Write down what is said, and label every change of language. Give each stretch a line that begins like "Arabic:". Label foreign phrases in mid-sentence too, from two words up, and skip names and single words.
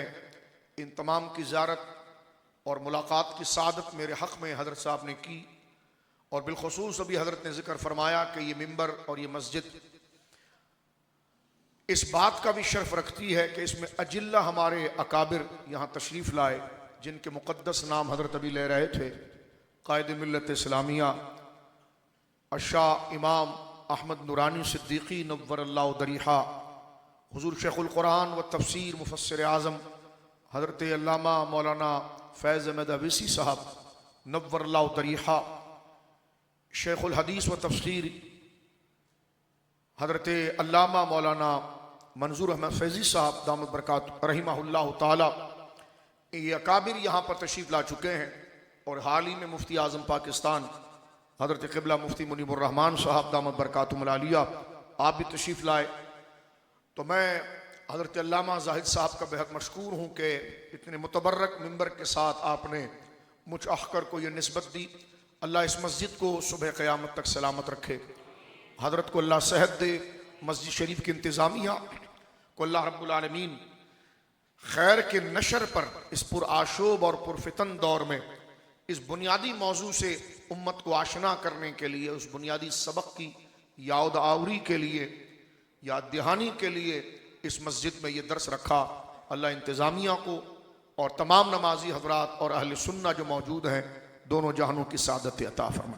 Urdu: ان تمام کی زیارت اور ملاقات کی سعادت میرے حق میں حضرت صاحب نے کی اور بالخصوص ابھی حضرت نے ذکر فرمایا کہ یہ منبر اور یہ مسجد اس بات کا بھی شرف رکھتی ہے کہ اس میں اجلہ ہمارے اکابر یہاں تشریف لائے جن کے مقدس نام حضرت ابھی لے رہے تھے. قائد ملت اسلامیہ الشاہ امام احمد نورانی صدیقی
Arabic: نور الله ضريحه,
Urdu: حضور شیخ القرآن و تفسیر مفسر اعظم حضرت علامہ مولانا فیض احمد اویسی صاحب
Arabic: نور الله ضريحه,
Urdu: شیخ الحدیث و تفسیر حضرت علامہ مولانا منظور احمد فیضی صاحب
Arabic: دامت بركات رحمه الله تعالى,
Urdu: یہ اکابر یہاں پر تشریف لا چکے ہیں اور حال ہی میں مفتی اعظم پاکستان حضرت قبلہ مفتی منیب الرحمن صاحب
Arabic: دامت بركاته العالية
Urdu: آپ بھی تشریف لائے. تو میں حضرت علامہ زاہد صاحب کا بے حد مشکور ہوں کہ اتنے متبرک منبر کے ساتھ آپ نے مجھ اختر کو یہ نسبت دی. اللہ اس مسجد کو صبح قیامت تک سلامت رکھے، حضرت کو اللہ صحت دے، مسجد شریف کی انتظامیہ کو
Arabic: الله رب العالمين
Urdu: خیر کے نشر پر اس پرآشوب اور پرفتن دور میں اس بنیادی موضوع سے امت کو آشنا کرنے کے لیے، اس بنیادی سبق کی یاد آوری کے لیے، یاد دہانی کے لیے اس مسجد میں یہ درس رکھا. اللہ انتظامیہ کو اور تمام نمازی حضرات اور اہل سنہ جو موجود ہیں دونوں جہانوں کی سعادت عطا فرمائے.